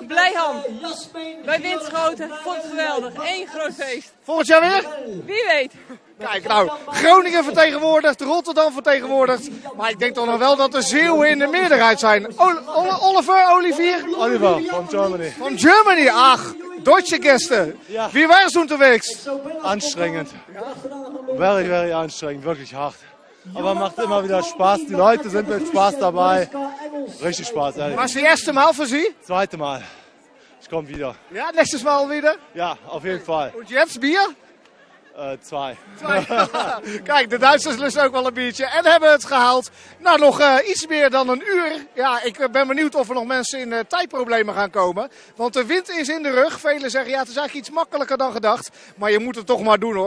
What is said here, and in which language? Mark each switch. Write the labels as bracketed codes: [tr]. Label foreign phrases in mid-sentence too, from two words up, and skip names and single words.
[nl] Blijham. Bij Winschoten. Vond het geweldig. Eén groot feest. Volgend jaar weer? Wie weet. Kijk nou, Groningen vertegenwoordigd, Rotterdam vertegenwoordigd. Maar ik denk toch nog wel dat de Zeeuwen in de meerderheid zijn. Olivier? Oliver, van Germany. Van Germany, ach, [de] deutsche Gäste. Ja. Wie war es unterwegs? Anstrengend. [en] Very, very [de] anstrengend, wirklich hart. Aber macht immer wieder Spaß. Die Leute sind mit Spaß dabei. Richtig Spaß, ehrlich. Was das erste Mal für Sie? Zweite Mal. Ich komme wieder. Ja, nächstes Mal wieder? Ja, auf jeden Fall. Und jetzt Bier? 2. [nl] Kijk, de Duitsers lusten ook wel een biertje en hebben het gehaald. Nou, nog iets meer dan een uur. Ja, ik ben benieuwd of er nog mensen in tijdproblemen gaan komen. Want de wind is in de rug. Velen zeggen, ja, het is eigenlijk iets makkelijker dan gedacht. Maar je moet het toch maar doen, hoor.